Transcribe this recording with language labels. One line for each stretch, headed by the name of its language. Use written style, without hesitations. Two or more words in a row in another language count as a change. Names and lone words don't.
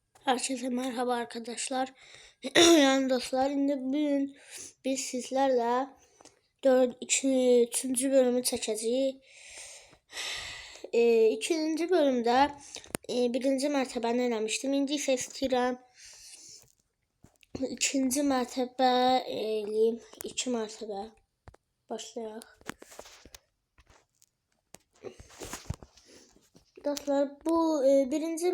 Turkish: Herkese merhaba arkadaşlar. Yani dostlar, şimdi bugün biz sizlerle 3. bölümü çekeceğiz. 2. bölümde 1.
Azerbaijani: mərtəbəni eləmişdim. İndi isə istəyirəm 2. mərtəbə eləyim. 2 mərtəbə. Başlayaq. Dostlar, bu 1.